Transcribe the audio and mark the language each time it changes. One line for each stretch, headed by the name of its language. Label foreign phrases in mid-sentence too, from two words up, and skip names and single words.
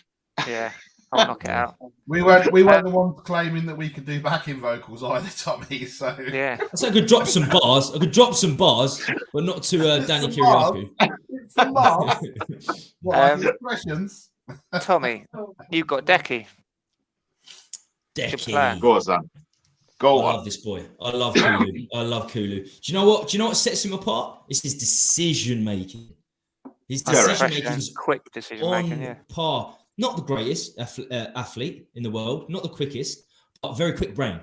English: Yeah, I'll knock it out. We weren't the ones claiming that we could do backing vocals either, Tommy. So yeah, so I could drop some bars. But not to Danny Kiriakou. Some bars. What expressions? Tommy, you've got Decky. Decky. Go on, son. Go on. I love this boy. I love Kulu. Do you know what sets him apart? It's his decision making. His decision making is quick decision making. Yeah, par. Not the greatest athlete in the world, not the quickest, but very quick brain.